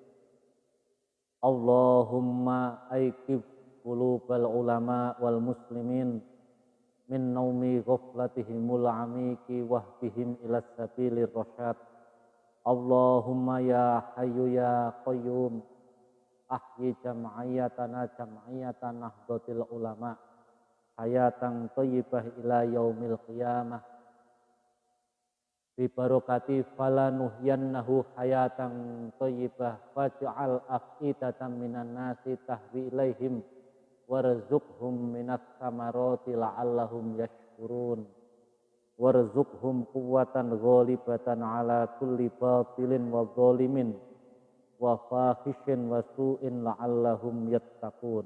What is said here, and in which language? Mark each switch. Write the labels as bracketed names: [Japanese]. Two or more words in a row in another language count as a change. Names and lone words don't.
[Arabic] اللهم أيقظ قلوب العلماء والمسلمين من نوم غفلتهم العميق واهدهم إلى سبيل الرشاد. اللهم يا حي يا قيوم أحي جمعيتنا جمعية نهضة العلماء حياة طيبة إلى يوم القيامة ببركة فلنحيينه حياة طيبة واجعل أفئدة من الناس تهوي إليهم وارزقهم من الثمرات لعلهم يشكرون وارزقهم قوة غالبة على كل باطل وظالم وفاحش وسوء لعلهم يتقون.